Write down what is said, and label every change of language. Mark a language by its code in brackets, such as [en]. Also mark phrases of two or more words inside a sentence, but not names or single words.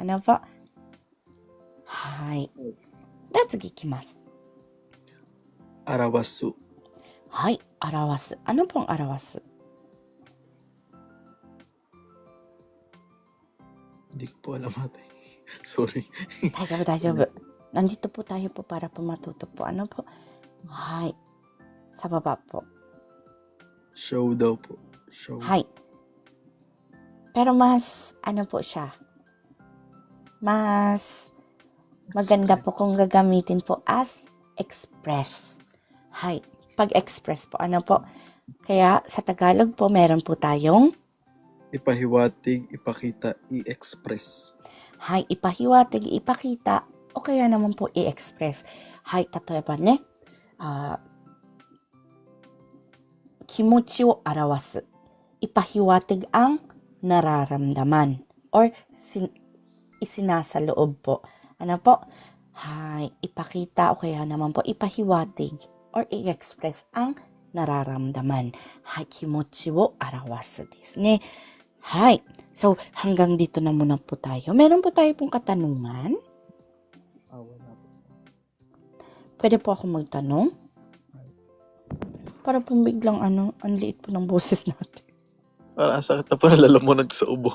[tl] Ano po? Hai. Let's gikimasu. Arawasu. Hai, arawasu. Ano pong arawasu? Hindi ko po alam ate. Sorry. [ja] 大丈夫、大丈夫。 [tl] Nandito po tayo po para po matuto po. Ano po? Hi. Sa baba po. Show daw po. Show. Hi. Pero mas, ano po siya? Mas maganda po kung gagamitin po as express. Hi. Pag-express po. Ano po? Kaya sa Tagalog po, meron po tayong Ipahiwatig, ipakita, i-express. Hi, ipahiwatig, ipakita, o kaya naman po i-express. [ja] Hi, 例えばね、気持ちを表す. [tl] Ipahiwatig ang nararamdaman or isinasaloob po. Ano po? Hi, ipakita o kaya naman po ipahiwatig or i-express ang nararamdaman. [ja] Hi, 気持ちを表すですね. Hi. [tl] So, hanggang dito na muna po tayo. Meron po tayo pong katanungan. Wala po. Pwede po ako magtanong? Para pong biglang ang liit po ng boses natin. Parang sakit na po nalalamunan sa ubo.